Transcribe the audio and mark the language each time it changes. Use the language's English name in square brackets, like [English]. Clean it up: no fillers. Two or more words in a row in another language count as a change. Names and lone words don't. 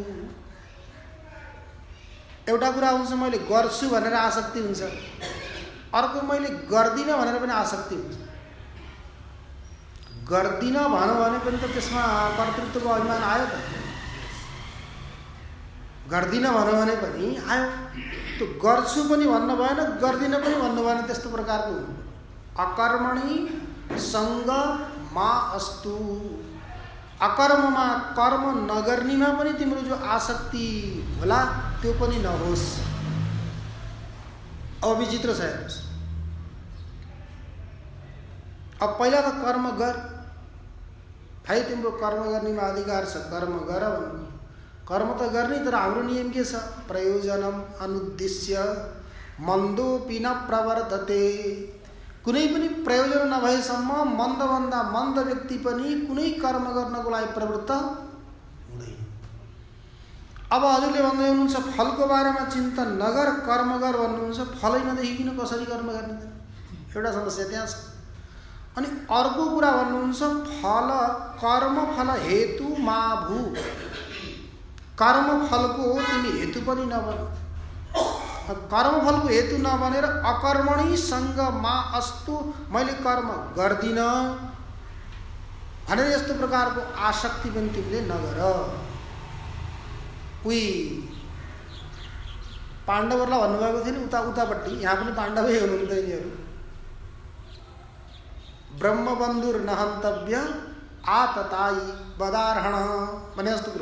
[Nepali] एउटा कुरा हुन्छ मैले गर्छु भनेर आसक्ति हुन्छ, अर्को मैले गर्दिनँ भनेर पनि आसक्ति हुन्छ। गर्दिनँ भनौँ भने पनि त त्यसमा कर्तृत्वको अभिमान आयो त, गर्दिनँ भनौँ भने पनि आयो। त्यो गर्छु पनि भन्नु भएन, गर्दिनँ पनि भन्नु भएन, त्यस्तो प्रकारको हुनु। [Sanskrit] अकर्मणि सङ्ग मा अस्तु। [Nepali] अकर्ममा कर्म नगर्नेमा पनि तिम्रो जो आसक्ति होला त्यो पनि नहोस्। अब विचित्र छ हेर्नुहोस्। अब पहिला त कर्म गर, भाइ तिम्रो कर्म गर्नेमा अधिकार छ, कर्म गर भन्नु। कर्म त गर्ने, तर हाम्रो नियम के छ? [Sanskrit] प्रयोजनम अनुद्देश्य मन्दोपि न प्रवर्तते। [Nepali] कुनै पनि प्रयोजन नभएसम्म मन्दभन्दा मन्द व्यक्ति पनि कुनै कर्म गर्नको लागि प्रवृत्त हुँदैन। अब हजुरले भन्दै हुनुहुन्छ फलको बारेमा चिन्तन नगर, कर्म गर भन्नुहुन्छ। फलै नदेखिकन कसरी कर्म गर्ने त? एउटा समस्या त्यहाँ छ। अनि अर्को कुरा भन्नुहुन्छ फल [Sanskrit] कर्म फल हेतु मा भू। [Nepali] कर्म फलको तिमी हेतु पनि नबन। कर्मफलको हेतु नबनेर [Sanskrit] अकर्मणि सङ्ग मा अस्तु, [Nepali] मैले कर्म गर्दिनँ भनेर यस्तो प्रकारको आसक्ति पनि तिमीले नगर। उही पाण्डवहरूलाई भन्नुभएको थियो नि उतापट्टि, यहाँ पनि पाण्डवै हुनुहुन्छ यिनीहरू। [Sanskrit] ब्रह्मबन्धुर नहन्तव्य आततायी बदार्हण [Nepali] भने जस्तो कुरा।